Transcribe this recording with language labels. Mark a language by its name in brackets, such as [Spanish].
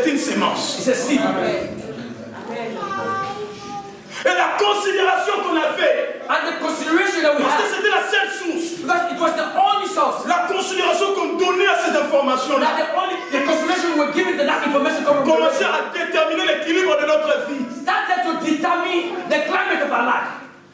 [French] C'est une sémence. [English] It's a seed. [French] Et la considération qu'on a fait, [English] And the consideration that we [French] parce que [English] had, [French] c'était la seule source, [English] because it was the only source. [French] la considération qu'on donnait à ces informations-là, [English] The consideration we were given to that information coming from [French] commençait [English] the [French] à déterminer l'équilibre de notre vie. [English] started to determine the climate of our life.